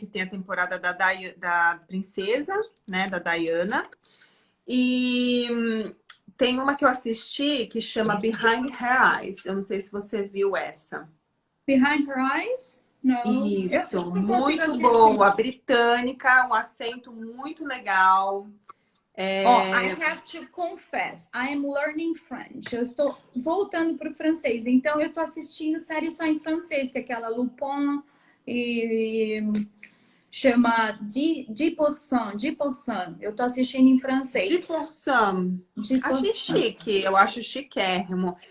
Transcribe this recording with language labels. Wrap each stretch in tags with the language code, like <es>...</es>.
<pt>Que tem a temporada da princesa, né? Da Diana. E tem uma que eu assisti que chama Behind Her Eyes. Eu não sei se você viu essa. Behind Her Eyes? Não. Isso, muito boa. Britânica, um acento muito legal.</pt> <en>I have to confess, I am learning French.</en> <pt>Eu estou voltando para o francês, então eu estou assistindo série só em francês, que é aquela Lupin e chama 10%. Eu estou assistindo em francês. 10%. Achei chique, eu acho chiquérrimo.</pt>